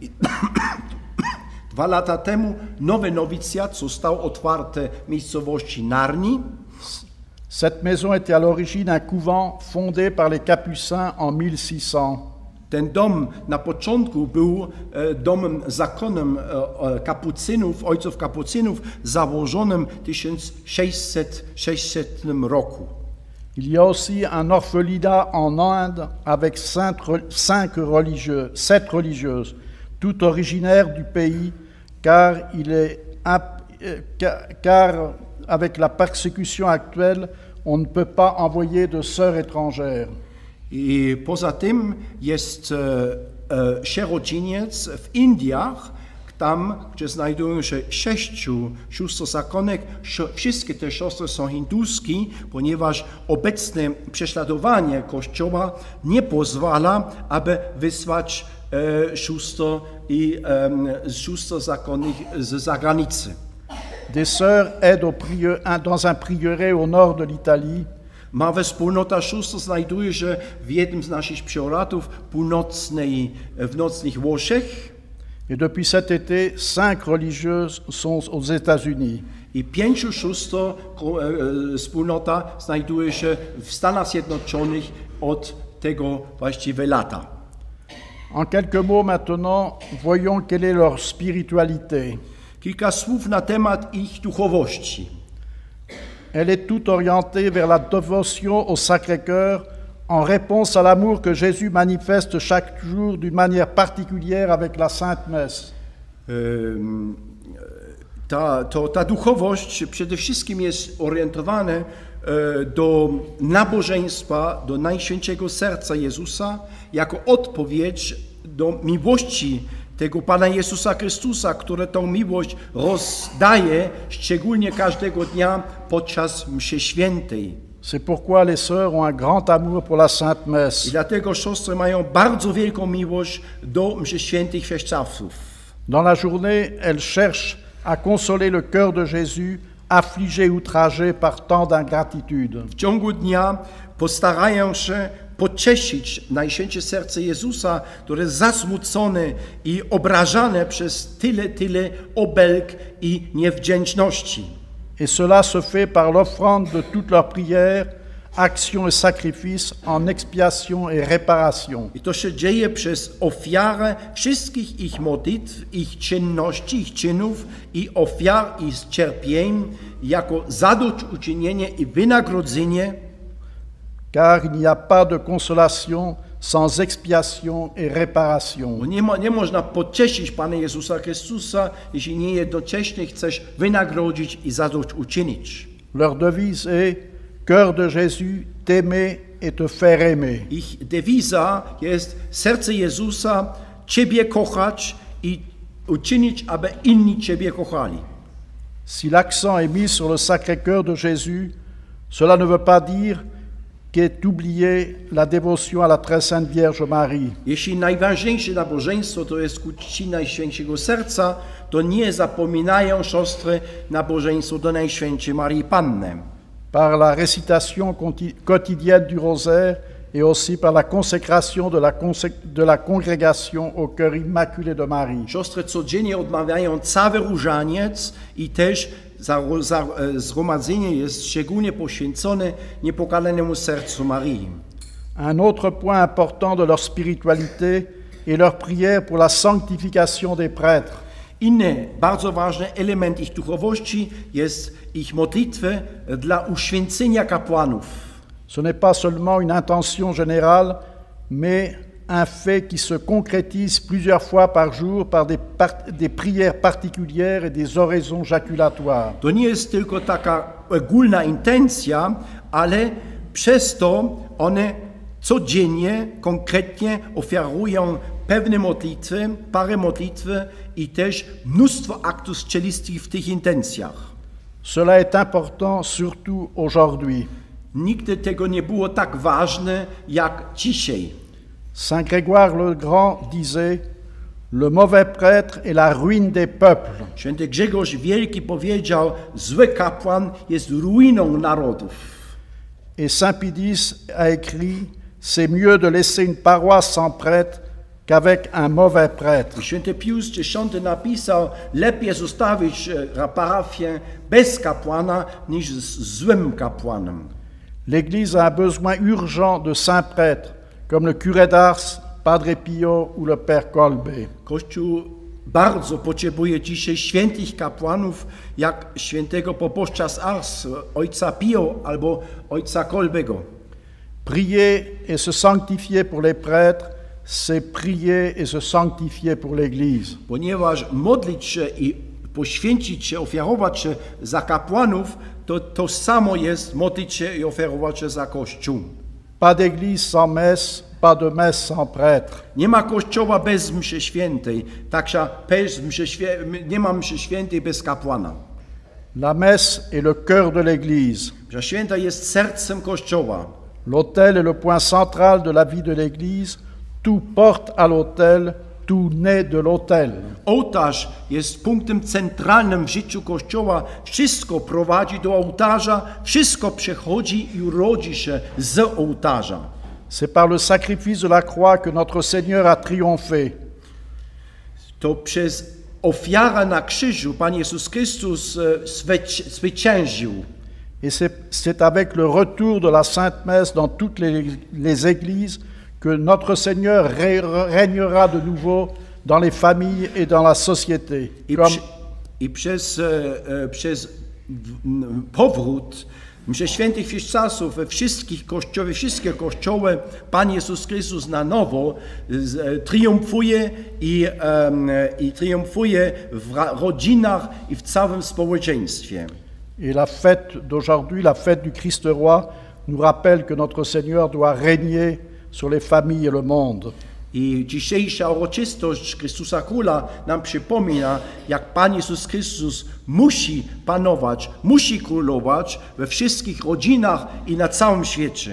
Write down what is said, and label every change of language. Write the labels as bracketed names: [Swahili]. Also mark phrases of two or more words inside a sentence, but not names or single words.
[Polish] 2 lata temu nowy nowicjat został otwarty w miejscowości Narni. [French] Cette maison était à l'origine un couvent fondé par les Capucins en 1600. [Polish] Ten dom na początku był domem zakonnym kapucynów, ojców kapucynów, założonym w 1600 roku. [French] Il y a aussi un orphelinat en Inde avec 7 religieuses, toutes originaires du pays, car il est car avec la persécution actuelle, on ne peut pas envoyer de sœurs étrangères. [Polish] I poza tym jest sierociniec w Indiach, tam, gdzie znajdują się 6 siostrzakonek. Wszystkie te siostry są hinduskie, ponieważ obecne prześladowanie Kościoła nie pozwala, aby wysłać sióstr zakonnych z zagranicy. [French] Des sœurs aident dans un prieuré au nord de l'Italie. [Polish] Mała wspólnota sióstr znajduje się w jednym z naszych prioratów w nocnych Włoszech. [French] Et depuis cet été, 5 religieuses sont aux États-Unis. [Polish] I 5 sióstr wspólnota znajduje się w Stanach Zjednoczonych od tego właściwie lata. [French] En quelques mots maintenant, voyons quelle est leur spiritualité. [Polish] Kilka słów na temat ich duchowości. [French] Elle est toute orientée vers la dévotion au Sacré-Cœur en réponse à l'amour que Jésus manifeste chaque jour d'une manière particulière avec la Sainte Messe. [Polish] Ta duchowość przede wszystkim jest orientowana do nabożeństwa, do Najświętszego Serca Jezusa, jako odpowiedź do miłości tego Pana Jezusa Chrystusa, który tą miłość rozdaje szczególnie każdego dnia podczas mszy świętej. [French] C'est pourquoi les sœurs ont un grand amour pour la Sainte [Polish] I [French] Messe. [Polish] dlatego siostry mają bardzo wielką miłość do mszy świętych chrześcijanów. [French] Dans la journée, elles cherchent à consoler le cœur de Jésus, affligé, outragé par tant d'ingratitude. [Polish] W ciągu dnia postarają się pocieszyć Najświętsze Serce Jezusa, które jest zasmucone i obrażane przez tyle obelg i niewdzięczności. [French] Et cela se fait par l'offrande de toutes leurs prières, actions et sacrifices en expiation et réparation. [Polish] I to się dzieje przez ofiarę wszystkich ich modlitw, ich czynności, ich czynów i ofiar i cierpień jako zadośćuczynienie i wynagrodzenie. [French] Car il n'y a pas de consolation sans expiation et réparation. [Polish] Bo nie można pocieszyć Pana Jezusa Chrystusa, jeśli nie jednocześnie chcesz wynagrodzić i zadośćuczynić. [French] Leur devise est « Cœur de Jésus, t'aimer et te faire aimer ». [Polish] Ich dewiza jest serce Jezusa, Ciebie kochać i uczynić, aby inni Ciebie kochali. [French] Si l'accent est mis sur le Sacré-Cœur de Jésus, cela ne veut pas dire qu'est oubliée la dévotion à la très sainte Vierge Marie. [Polish] Jeśli najważniejsze nabożeństwo to jest ku czci Najświętszego Serca, to nie zapominają siostry nabożeństwo do Najświętszej Marii Panny. [French] Par la récitation quotidienne du rosaire et aussi par la consécration de la congrégation au cœur immaculé de Marie. [Polish] Siostry codziennie odmawiają cały różaniec i też zgromadzenie jest szczególnie poświęcone niepokalanemu sercu Marii. [French] Un autre point important de leur spiritualité est leur prière pour la sanctification des prêtres. [Polish] Inny bardzo ważny element ich duchowości jest ich modlitwy dla uświęcenia kapłanów. [French] Ce n'est pas seulement une intention générale, mais un fait qui se concrétise plusieurs fois par jour par des prières particulières et des oraisons jaculatoires. [Polish] To nie jest tylko taka ogólna intencja, ale przez to one codziennie, konkretnie ofiarują pewne modlitwy, parę modlitwy i też mnóstwo aktów strzelistych w tych intencjach. [French] Cela est important surtout aujourd'hui. [Polish] Nigdy tego nie było tak ważne jak dzisiaj. [French] Saint Grégoire le Grand disait « Le mauvais prêtre est la ruine des peuples ». [Polish] Święty Grzegorz Wielki powiedział, zły kapłan jest ruiną narodów. [French] Et Saint Pidis a écrit « C'est mieux de laisser une paroisse sans prêtre qu'avec un mauvais prêtre ». [Polish] Święty Pius X napisał, lepiej zostawić parafię bez kapłana niż z złym kapłanem. [French] L'Église a un besoin urgent de saints prêtres, comme le curé d'Ars, Padre Pio ou le Père Colbé. [Polish] Kościół bardzo potrzebuje dzisiaj świętych kapłanów, jak świętego proboszcza z Ars, ojca Pio albo ojca Kolbego. [French] Prier et se sanctifier pour les prêtres, c'est prier et se sanctifier pour l'Église. [Polish] Ponieważ modlić się i poświęcić się, ofiarować się za kapłanów, to samo jest modlić się i ofiarować się za Kościół. [French] Pas d'église sans messe, pas de messe sans prêtre. [Polish] Nie ma Kościoła bez mszy świętej, także nie ma mszy świętej bez kapłana. [French] La messe est le cœur de l'Église. [Polish] Msza święta jest sercem Kościoła. [French] L'autel est le point central de la vie de l'Église. Tout porte à l'autel, tout naît de l'autel. [Polish] Ołtarz jest punktem centralnym w życiu Kościoła. Wszystko prowadzi do ołtarza, wszystko przechodzi i urodzi się z ołtarza. [French] C'est par le sacrifice de la croix que notre Seigneur a triomphé. [Polish] To przez ofiarę na krzyżu Pan Jezus Chrystus zwyciężył. [French] Et c'est avec le retour de la Sainte Messe dans toutes les églises que notre Seigneur régnera de nouveau dans les familles et dans la société. [Polish] I przez powrót mszy świętych czasów we wszystkie kościoły Pan Jezus Chrystus na nowo triumfuje i triumfuje w rodzinach i w całym społeczeństwie. [French] Et la fête d'aujourd'hui, la fête du Christ roi, nous rappelle que notre Seigneur doit régner sur les familles et le monde. [Polish] I dzisiejsza uroczystość Chrystusa Króla nam przypomina, jak Pan Jezus Chrystus musi panować, musi królować we wszystkich rodzinach i na całym świecie.